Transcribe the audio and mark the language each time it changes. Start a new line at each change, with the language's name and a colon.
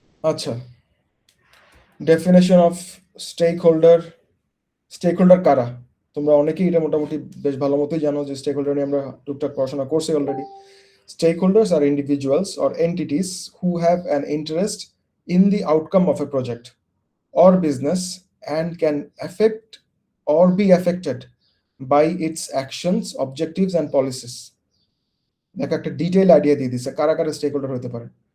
Bangla: আচ্ছা, definition of stake holder. Stake holder কারা? তোমরা অনেকেই এটা মোটামুটি বেশ ভালো মতোই জানো, যে স্টেক হোল্ডার নিয়ে আমরা টুকটাক পড়াশোনা করছি already.
English: Stakeholders are individuals or entities who have an interest in the outcome of a project or business and can affect or be affected by its actions, objectives and policies.
Bangla: দেখো একটা detail idea দিয়ে দিছে কারা কারা stake holder হতে পারে।